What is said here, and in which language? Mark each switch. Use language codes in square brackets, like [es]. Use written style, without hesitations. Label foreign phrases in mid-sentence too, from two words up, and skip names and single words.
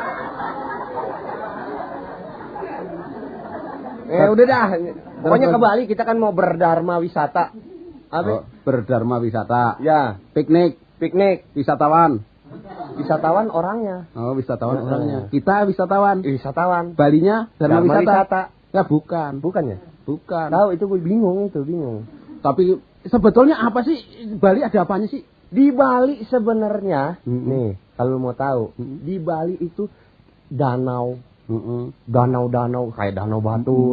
[id] Udah dah. Pokoknya ke Bali kita kan mau berdharma wisata. Apa? Berdharma wisata. Ya. Piknik. Wisatawan. Wisatawan orangnya. Oh, wisatawan orangnya. Kita wisatawan. Wisatawan. Balinya dharma wisata. Ya bukan. Bukannya? Bukan. Tahu itu gue bingung. Tapi sebetulnya apa sih Bali ada apanya sih? Di Bali sebenarnya nih kalau mau tahu di Bali itu danau. Danau-danau kayak danau Batur.